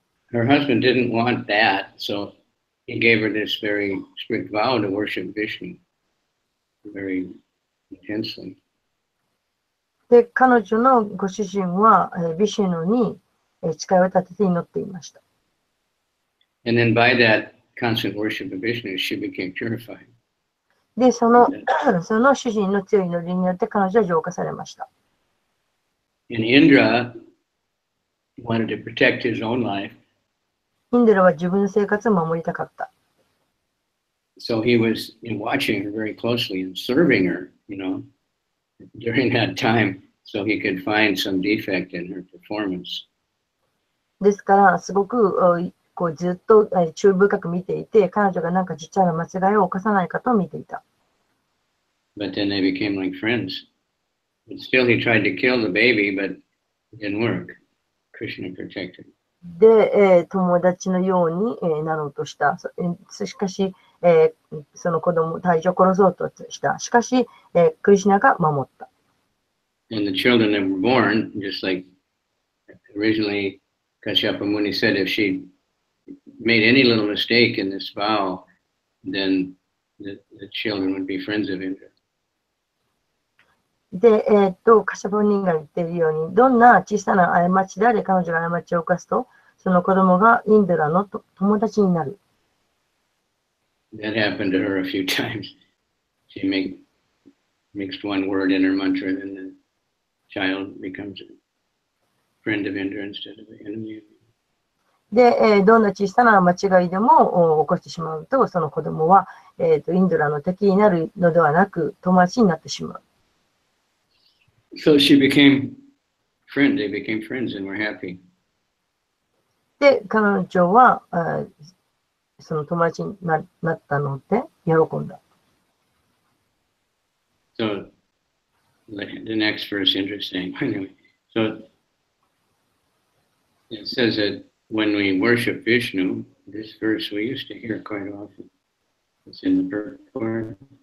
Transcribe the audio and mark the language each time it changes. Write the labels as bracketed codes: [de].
[en] her husband didn't want that, so he gave her this very strict vow to worship Vishnu very intensely. [ja] で、彼女のご主人は、ビシュヌに誓いを立てて祈っていました。 [en] And then by that constant worship of Vishnu, she became purified. [ja] で、その主人の強い祈りによって彼女は浄化されました。 [en] And Indra wanted to protect his own life. [ja] インドラは自分の生活を守りたかった。 [en] So he was watching her very closely and serving her, during that time, so he could find some defect in her performance. [ja] ですから、すごくこうずっと注意深く見ていて、彼女がなんかちっちゃな間違いを犯さないかと見ていた。 [en] But then they became like friends. But still, he tried to kill the baby, but it didn't work. Krishna protected. [ja] で、友達のように、なろうとした。しかし、その子供、胎児を殺そうとした。しかし、クリシュナが守った。 [en] And the children that were born, just like originally Kashyapa Muni said, if she made any little mistake in this vow, then the children would be friends of Indra. [ja] で、カシャパニが言っているように、どんな小さな過ちであれ彼女が過ちを犯すと、その子供がインドラの友達になる。 [en] That happened to her a few times. She mixed one word in her mantra, and the child becomes a friend of Indra instead of the enemy. [ja] で、どんな小さな間違いでも起こしてしまうと、その子供は、インドラの敵になるのではなく、友達になってしまう。 [en] So she became friend. They became friends and were happy. [ja] で、彼女は、その友達になったので、喜んだ。 [en] So the next verse interesting. Anyway, so it says that when we worship Vishnu, this verse we used to hear quite often. It's in the purport.